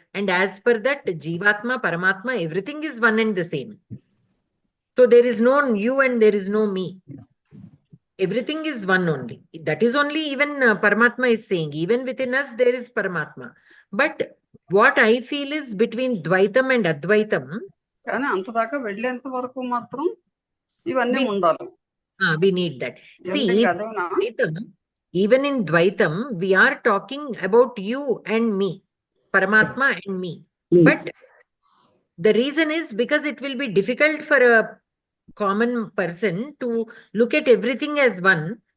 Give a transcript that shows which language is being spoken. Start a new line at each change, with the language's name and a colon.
English: And as per that, Jivatma, Paramatma, everything is one and the same. So there is no you and there is no me. Everything is one only. That is only even Paramatma is saying. Even within us, there is Paramatma. But what I feel is between Dvaitam and Advaitam,
Telugu: కానీ అంతదాకా వెళ్ళేంత వరకు మాత్రం ఇవన్నీ ఉండాలి.
English: We need that. See, Dvaitam, even in Dvaitam, we are talking about you and me, Paramatma and me. But the reason is because it will be difficult for a common person to look at everything as one.